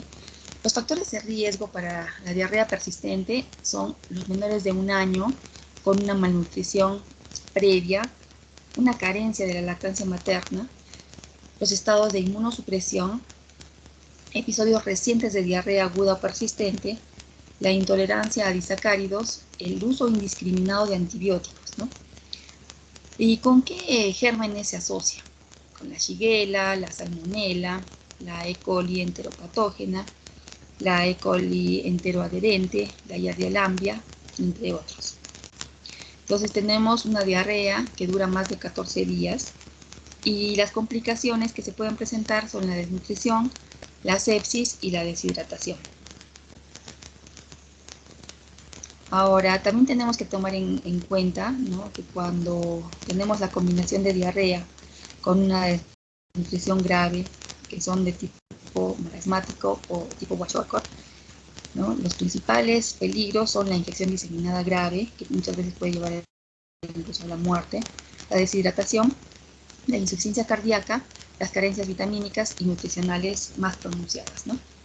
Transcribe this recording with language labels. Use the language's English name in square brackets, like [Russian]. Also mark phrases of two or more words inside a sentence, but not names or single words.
[Spanish] Los factores de riesgo para la diarrea persistente son los menores de 1 año, con una malnutrición previa, una carencia de la lactancia materna, los estados de inmunosupresión, episodios recientes de diarrea aguda o persistente, la intolerancia a disacáridos, el uso indiscriminado de antibióticos, ¿no? ¿Y con qué gérmenes se asocia? Con la shigella, la salmonella, la E. coli enteropatógena, la E. coli enteroadherente, la Yardia lamblia, entre otros. Entonces tenemos una diarrea que dura más de 14 días y las complicaciones que se pueden presentar son la desnutrición, la sepsis y la deshidratación. Ahora, también tenemos que tomar en cuenta, ¿no?, que cuando tenemos la combinación de diarrea con una desnutrición grave, que son de tipo marasmático o tipo Kwashiorkor, ¿no?, los principales peligros son la infección diseminada grave, que muchas veces puede llevar incluso a la muerte, la deshidratación, la insuficiencia cardíaca, las carencias vitamínicas y nutricionales más pronunciadas, ¿no?